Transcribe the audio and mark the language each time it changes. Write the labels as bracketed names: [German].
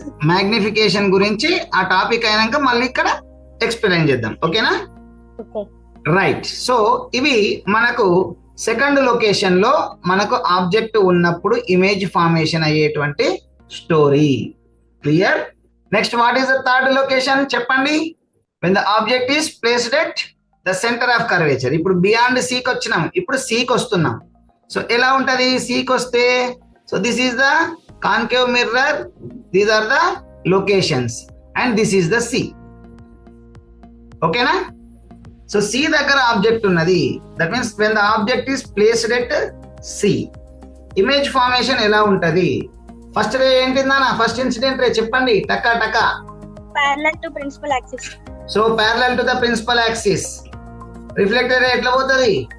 [Telugu] Magnification గురించి ఆ topic అయినాక మళ్ళీ ఇక్కడ ఎక్స్ప్లెయిన్ చేద్దాం. ఓకేనా? [English] Okay. Right. [Telugu] సో ఇవి మనకు సెకండ్ లొకేషన్ లో మనకు ఆబ్జెక్ట్ ఉన్నప్పుడు ఇమేజ్ ఫార్మేషన్ అయ్యేటువంటి story. Clear? [English] next what is the third location [Telugu] చెప్పండి. [English] when the object is placed at the center of curvature. [Telugu] ఇప్పుడు బియాండ్ C కి వచ్చినాం, ఇప్పుడు C కి వస్తున్నాం. సో ఎలా ఉంటది C కి వస్తే? [English] So this is the concave mirror, these are the locations and this is the C. [Telugu] ఓకేనా? సో C దగ్గర ఆబ్జెక్ట్ ఉన్నది. [English] that means when the object is placed at C, [Telugu] image formation ఎలా ఉంటది? First రే ఏంటిందా? First incident ray చెప్పండి టకా టకా. [English] Parallel to principal axis. So parallel to the principal axis. [Telugu] Reflected రే ఎట్లా పోతుంది?